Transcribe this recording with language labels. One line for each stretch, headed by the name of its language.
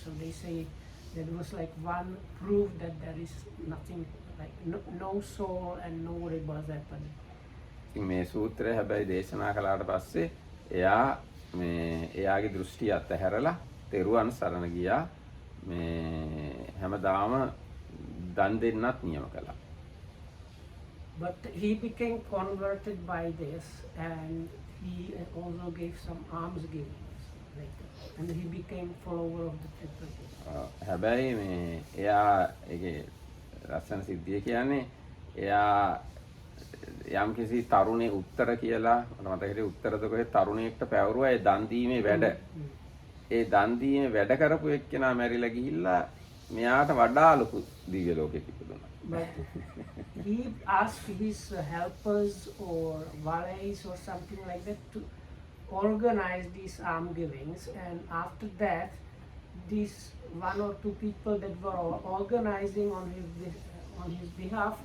English: So they say that was like one proof that there is nothing, like no soul and no rebirth happening.
Sinhala: ඉතින් මේ සූත්‍රය හැබැයි දේශනා කළාට පස්සේ එයා මේ එයාගේ දෘෂ්ටිය අතහැරලා තෙරුවන් සරණ ගියා. මේ හැමදාම දන් දෙන්නත් නියම කළා.
English: But he became converted by this, and he also gave some alms givings later, and he became follower of the triple gate.
Sinhala: හැබැයි මේ එයා ඒකේ ලස්සන සිද්ධිය කියන්නේ එයා යම් කිසි තරුණේ උත්තර කියලා මට මතකයි උත්තරද කොහෙ තරුණයෙක්ට පැවරුවා ඒ දන් දීමේ වැඩ. ඒ දන් දීමේ වැඩ කරපු එක්කෙනා මැරිලා ගිහිල්ලා මෙයාට වඩා ලොකු දිව්‍ය ලෝකෙක ඉපදුණා.
English: But he asked his helpers or valets or something like that to organize these alms givings, and after that these one or two people that were organizing on his behalf.